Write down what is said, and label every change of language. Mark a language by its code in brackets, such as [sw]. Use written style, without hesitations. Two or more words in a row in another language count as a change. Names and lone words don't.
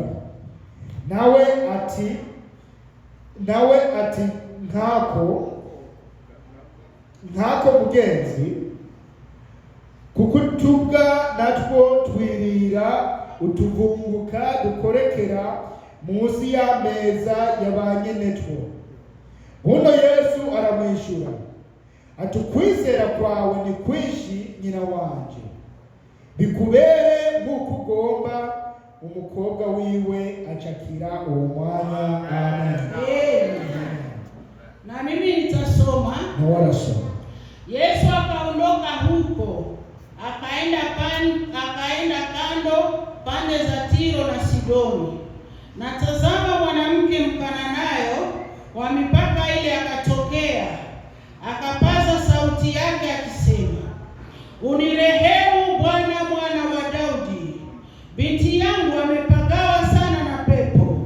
[rn] Nawe ati nkako mugenzi, kuko utubwa natwo twirira utuvunguka dukorekera munsi y'ameza y'abanyenetwo. Buno Yesu aramwishyura ati, ukwizera kwawe ni kwinshi nyina wanje, bikubere nk'uko ugomba. Umukobwa wiwe achakira uwo mwanya. Amen. [sw] Na mimi nitasoma. [rn] Na warasoma. [sw] Yesu akaondoka huko, akaenda kando pande za Tiro na Sidoni. Na tazama, mwanamke Mkananayo wa mipaka ile akatokea, akapaza sauti yake akisema, unirehemu Bwana, mwana wa Daudi, binti yangu amepagawa sana na pepo.